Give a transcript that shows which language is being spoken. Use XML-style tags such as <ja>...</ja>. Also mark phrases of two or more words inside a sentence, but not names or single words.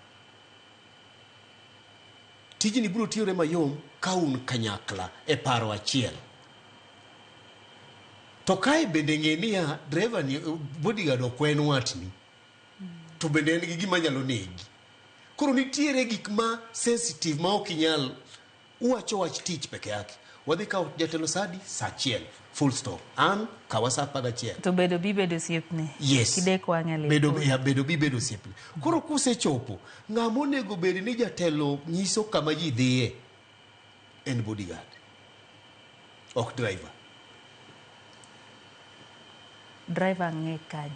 <luo>Tijni biro tiyore mayom ka un kanyakla e paro achiel. To kae bende ng'e niya, driver ni bodyguard ok en watni. To bende en gi gima nyalo negi. Koro nitiere gik ma sensitive ma ok inyal uwacho wach tich peke yake. Wadhi kawo jatelo sadi saa achiel.</luo> <en>Full stop.</en> <luo>An kawa saa 11. To bedo bi bedo osiepne. Yes. Kidek wang'e bedo bi bedo osiepne. Koro kusechopo, ng'ama onego bed ni jatelo nyiso kama ji dhiye en bodyguard. Ok driver. Driver ng'e kaje.</luo>